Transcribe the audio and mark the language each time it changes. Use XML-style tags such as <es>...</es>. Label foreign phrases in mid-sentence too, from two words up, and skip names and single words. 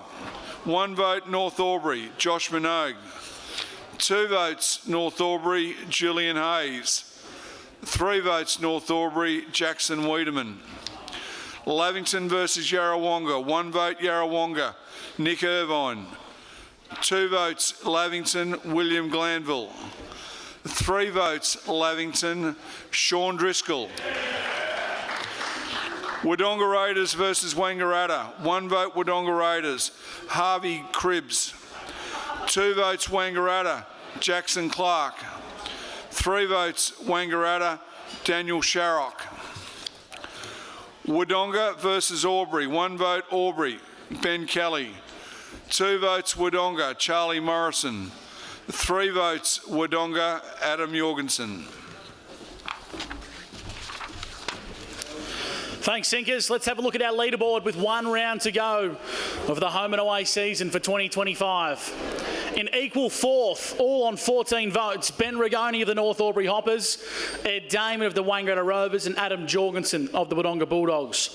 <en>1 vote North Albury, Josh Minogue. 2 votes North Albury, Julian Hayes. 3 votes North Albury, Jackson Wiedemann. Lavington versus Yarrawonga. 1 vote Yarrawonga, Nick Irvine. 2 votes Lavington, William Glanville. 3 votes Lavington, Sean Driscoll. Wodonga Raiders versus Wangaratta. 1 vote Wodonga Raiders, Harvey Cribbs. 2 votes Wangaratta, Jackson Clark. 3 votes Wangaratta, Daniel Sharrock. Wodonga versus Albury. 1 vote Albury, Ben Kelly. 2 votes Wodonga, Charlie Morrison. 3 votes Wodonga, Adam Jorgensen. Thanks, Sinkers. Let's have a look at our leaderboard with 1 round to go of the home and away season for 2025. In equal 4th, all on 14 votes, Ben Rigoni of the North Albury Hoppers, Ed Damon of the Wangaratta Rovers and Adam Jorgensen of the Wodonga Bulldogs.</en>